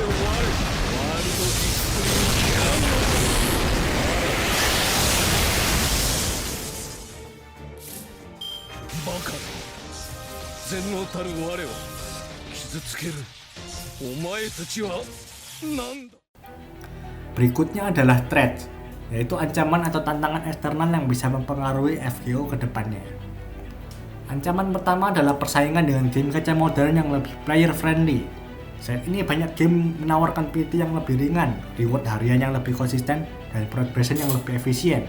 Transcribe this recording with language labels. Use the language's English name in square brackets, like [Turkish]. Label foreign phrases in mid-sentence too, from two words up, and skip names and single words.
[Japanese] ワールドヒストリーキャノン。バカだ。全能たる我を傷つける。お前たちは何だ。 [Indonesian] Berikutnya adalah threats, yaitu ancaman atau tantangan eksternal yang bisa mempengaruhi FGO ke depannya. Ancaman pertama adalah persaingan dengan game gacha modern yang lebih [English] player friendly. [Indonesian] Saat ini banyak game menawarkan PT yang lebih ringan, reward harian yang lebih konsisten, dan progression yang lebih efisien.